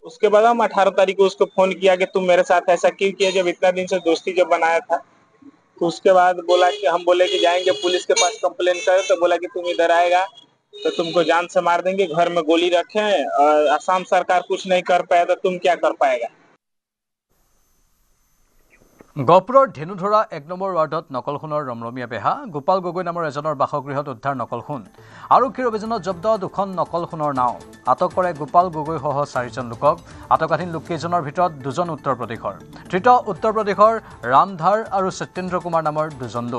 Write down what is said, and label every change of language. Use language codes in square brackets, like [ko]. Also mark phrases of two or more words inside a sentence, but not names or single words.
[hi] उसके बाद हम 18 तारीख को उसको फोन किया कि तुम मेरे साथ ऐसा क्यों किया, जब इतना दिन से दोस्ती जब बनाया था। तो उसके बाद बोला कि हम बोले कि जाएंगे पुलिस के पास कंप्लेन करें, तो बोला कि तुम इधर आएगा तो तुमको जान से मार देंगे, घर में गोली रखे हैं, और असम सरकार कुछ नहीं कर पाया तो तुम क्या कर पाएगा। [as] গহপুৰৰ ধেনুধৰা 1 নম্বৰ ৱাৰ্ডত নকল সোণৰ ৰমৰমীয়া বেহা। গোপাল গগৈ নামৰ এজনৰ বাসগৃহত উদ্ধাৰ নকল সোণ। আৰক্ষীৰ অভিযানত জব্দ 2খন নকল সোণৰ নাও। আটক কৰে গোপাল গগৈসহ 4জন লোকক। আটকাধীন লোককেইজনৰ ভিতৰত 2জন উত্তৰ প্ৰদেশৰ। ধৃত উত্তৰ প্ৰদেশৰ ৰামধাৰ আৰু সত্যেন্দ্ৰ কুমাৰ নামৰ 2জন লোক।